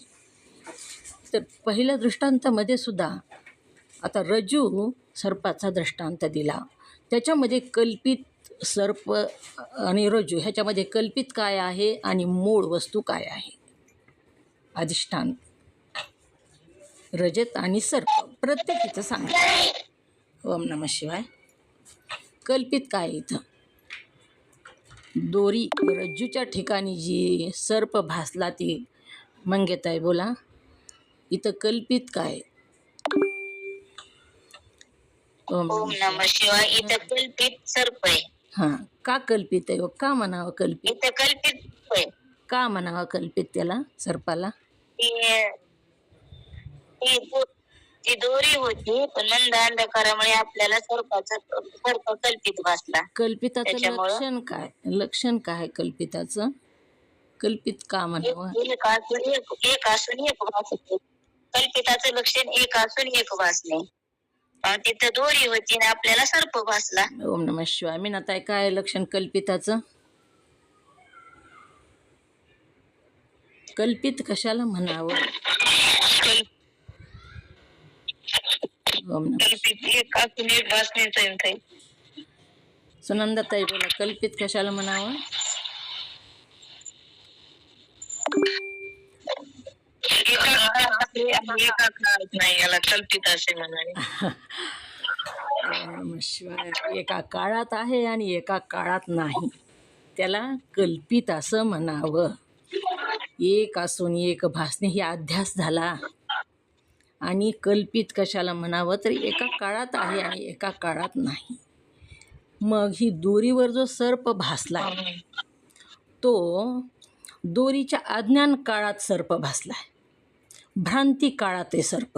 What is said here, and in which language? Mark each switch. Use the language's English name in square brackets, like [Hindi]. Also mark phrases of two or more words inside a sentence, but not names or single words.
[Marathi] तर पहिल्या दृष्टांतामध्ये सुद्धा आता रज्जू सर्पाचा दृष्टांत दिला, त्याच्यामध्ये कल्पित सर्प आणि रज्जू ह्याच्यामध्ये कल्पित काय आहे आणि मूळ वस्तू काय आहे? अधिष्ठान रजत आणि सर्प प्रत्येकीचं सांगतात. [Sanskrit] ओम नमः शिवाय. [Marathi] कल्पित काय इथं? दोरी रज्जूच्या ठिकाणी जी सर्प भासला ती मंगेताई बोला, इथं कल्पित काय? [Sanskrit] ओम नमः शिवाय. [Marathi] इथं कल्पित सर्प आहे. हां, का कल्पित आहे? का म्हणावं कल्पित? इथं कल्पित सर्प आहे. का म्हणावं कल्पित त्याला, सर्पाला? ती दोरी होती, पण मंद अंधकारामुळे आपल्याला सर्प कल्पित भासला. कल्पिताचं त्याच्यामुळं लक्षण काय? लक्षण काय कल्पिताचं? कल्पित का म्हणावं? एक असून एक भासते. कल्पिताचं लक्षण एक असून एक भासणे. तिथं दोरी होती आणि आपल्याला सर्प भासला. [Sanskrit] ओम नमः शिवाय. [Marathi] मीनाताई, काय लक्षण कल्पिताचं? कल्पित कशाला म्हणावं? [Sanskrit] ओम नमः. [Marathi] कल्पित एक असून एक भासण्याचं. सुनंदाताई बोला, कल्पित कशाला म्हणावं? एका काळात नाही, याला कल्पित असे म्हणाले. [Sanskrit] ओम नमः शिवाय. [Marathi] एका काळात आहे आणि एका काळात नाही, त्याला कल्पित असं म्हणावं. एक असून एक भासणे ही अध्यास झाला. आणि कल्पित कशाला म्हणावं तर एका काळात आहे आणि एका काळात नाही. मग ही दोरीवर जो सर्प भासलाय तो दोरीच्या अज्ञान काळात सर्प भासलाय, भ्रांती काळात आहे सर्प.